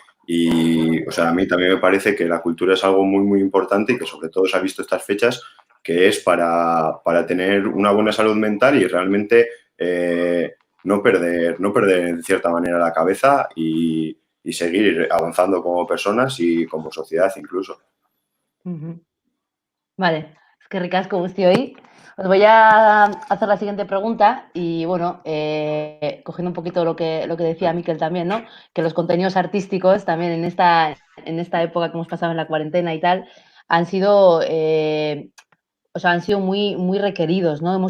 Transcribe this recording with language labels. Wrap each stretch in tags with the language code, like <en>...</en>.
<es>Y, o sea, a mí también me parece que la cultura es algo muy, muy importante y que sobre todo se ha visto estas fechas, que es para tener una buena salud mental y realmente no perder en cierta manera la cabeza y seguir avanzando como personas y como sociedad incluso.</es> <eu>Vale, eskerrik asko guztioi.</eu> <es>Os voy a hacer la siguiente pregunta y, bueno, cogiendo un poquito lo que decía Mikel también, ¿no? Que los contenidos artísticos también en esta época que hemos pasado en la cuarentena y tal, han sido, han sido muy, muy requeridos, ¿no?</es>